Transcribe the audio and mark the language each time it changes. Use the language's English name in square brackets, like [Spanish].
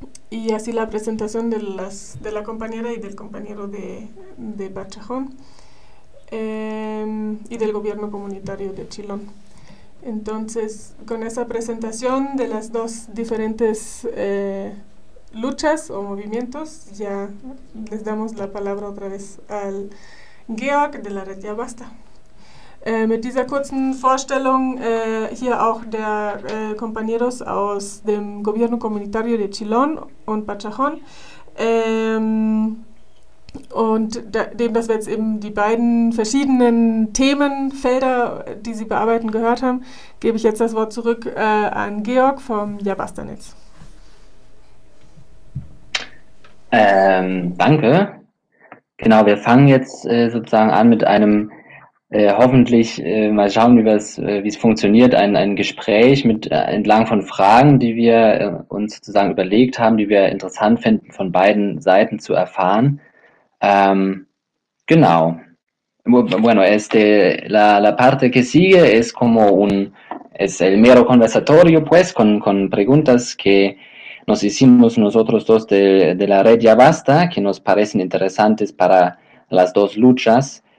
[Spanish] Y así la presentación de la compañera y del compañero de Bachajón y del gobierno comunitario de Chilón. Entonces, con esa presentación de las dos diferentes luchas o movimientos, ya les damos la palabra otra vez al Georg de la Red Ya Basta. [German] Mit dieser kurzen Vorstellung hier auch der Compañeros aus dem Gobierno Comunitario de Chilón und Bachajón. Dem, dass wir jetzt eben die beiden verschiedenen Themenfelder, die Sie bearbeiten, gehört haben, gebe ich jetzt das Wort zurück an Georg vom Ya Basta Netz. Danke. Genau, wir fangen jetzt sozusagen an mit einem. Hoffentlich mal schauen, wie es funktioniert, ein Gespräch mit entlang von Fragen, die wir uns sozusagen überlegt haben, die wir interessant finden, von beiden Seiten zu erfahren. Genau. [Spanish] Bueno, la parte que sigue es como un es el mero conversatorio, pues, con preguntas que nos hicimos nosotros dos de la red Ya Basta, que nos parecen interesantes para las dos luchas.